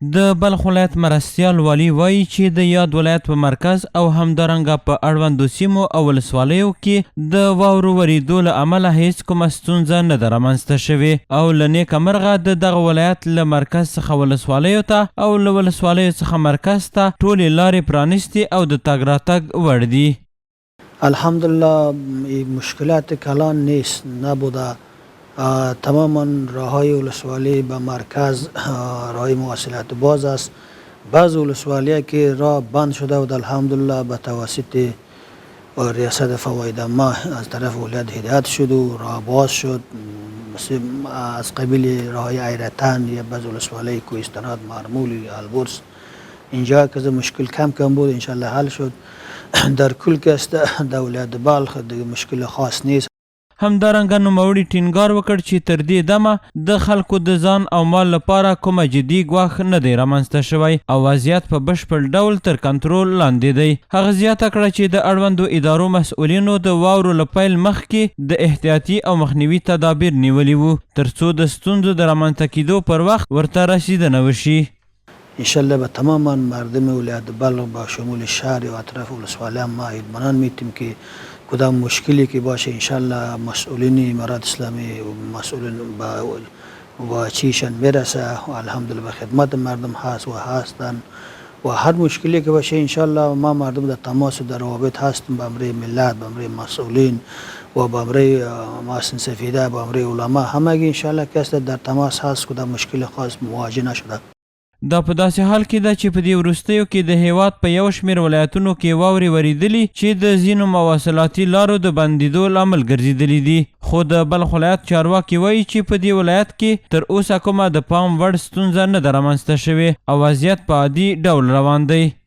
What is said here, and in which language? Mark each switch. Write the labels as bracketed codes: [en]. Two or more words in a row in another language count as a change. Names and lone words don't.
[ps] د بلخ ولایت مرستیال والي وایي چې د یاد ولایت په مرکز او همدارنګه په اړوندو سیمو او ولسوالیو کې د واورو ورېدو له امله هیڅ کومه ستونزه نه ده رامنځته شوې او له نیکه مرغه د دغه ولایت له مرکز څخه ولسوالیو ته او له ولسوالیو څخه مرکز ته ټولې لارې پرانیستې او د تګ راتګ وړ دي. [fa] الحمدلله مشکلات کلان نیست نبوده. تماما راههای ولسوالی به مرکز راههای مواصلات باز است. بعض ولسوالی‌ها که راه بند شده بود الحمدلله به توسط ریاست فواید ما از طرف ولایت هدایت شد و راه باز شد، از قبیل راههای ایرتن یا بعض ولسوالی کوهستانات مرمول یا البرز اینجا که مشکل کم بود انشالله حل شد. در کل که است در ولایت بلخ دیگه مشکل خاص نیست. [ps] همدارنګه نوموړي ټینګار وکړ چې تر دې دمه د خلکو د ځان او مال لپاره کومه جدي ګواښ نه دی رامنځته شوی او وضعیت په بشپړ ډول تر کنټرول لاندې دی. هغه زیاته کړه چې د اړوندو ادارو مسؤلینو د واورو له پیل مخکې د احتیاطي او مخنیوي تدابیر نیولي وو تر څو د ستونزو د رامنځته کېدو پر وخت ورته رسیدنه وشي. [fa] انشالله به تماما مردم ولایت بلخ با شمول شهر و اطراف ولسوالی ما اطمینان میتیم که کدام مشکلی که باشه انشالله مسئولین امارات اسلامی و مسئولین با چیشان میرسه و الحمدلله به خدمت مردم هست و هستن و هر مشکلی که باشه انشالله ما مردم در تماس و در روابط هستیم با امر ملت، با امر مسئولین و با امر ماسن سفیده، با امر علما همگی انشالله که در تماس هست کدام مشکل خاص مواجه نشده. [ps] دا په داسې حال کې ده چې په دې وروستیو کې د هیواد په یو شمېر ولایتونو کې واورې ورېدلي چې د ځینو مواصلاتي لارو د بندېدو لامل ګرځېدلي دي. خو د بلخ ولایت چارواکي وایي چې په دې ولایت کې تر اوسه کومه د پام وړ ستونزه نه ده رامنځته شوې او وضعیت په عادي ډول روان دی.